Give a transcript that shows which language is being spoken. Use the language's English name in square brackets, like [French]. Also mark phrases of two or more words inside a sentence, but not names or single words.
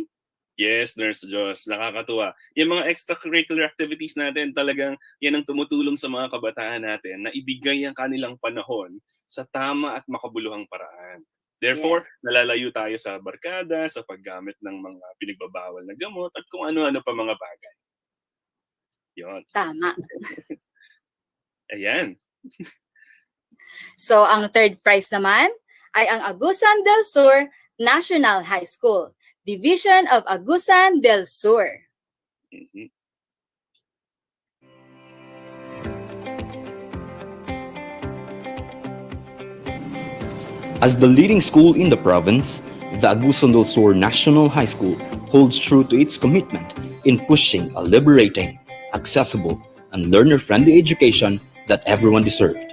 [Filipino] Yes, Nurse Joss, nakakatuwa. Yung mga [English] extracurricular activities [Filipino] natin, talagang yan ang tumutulong sa mga kabataan natin na ibigay ang kanilang panahon sa tama at makabuluhang paraan. Therefore, nalalayo tayo sa barkada, sa paggamit ng mga pinagbabawal na gamot at kung ano-ano pa mga bagay. Yun. Tama. Ayan. So, ang [English] third prize [Filipino] naman ay ang Agusan del Sur National High School, Division of Agusan del Sur. [English] As the leading school in the province, the Agusan del Sur National High School holds true to its commitment in pushing a liberating, accessible, and learner-friendly education that everyone deserved.